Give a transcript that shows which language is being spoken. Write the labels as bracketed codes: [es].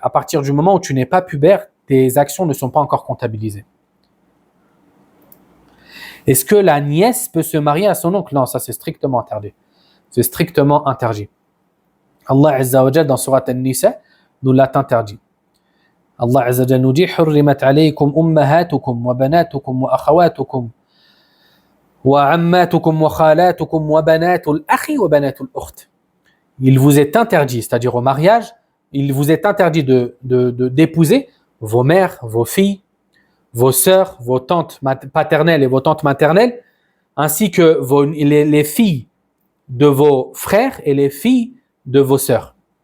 [fr] À partir du moment où tu n'es pas pubère, tes actions ne sont pas encore comptabilisées. Est-ce que la nièce peut se marier à son oncle? Non, ça c'est strictement interdit. C'est strictement interdit. Allah Azza wa Jal dans Surat An-Nisa nous l'a interdit. Allah Azza wa Jal nous dit [ar] حُرِّمَتْ عَلَيْكُمْ أُمَّهَاتُكُمْ وَبَنَاتُكُمْ وَأَخَوَاتُكُمْ وَعَمَّاتُكُمْ وَخَالَاتُكُمْ وَبَنَاتُ الْأَخِ وَبَنَاتُ الْأُخْتِ. [fr] Il vous est interdit, c'est-à-dire au mariage, il vous est interdit d'épouser vos mères, vos filles, vos sœurs, vos tantes paternelles et vos tantes maternelles, ainsi que les filles de vos frères et les filles de vos sœurs.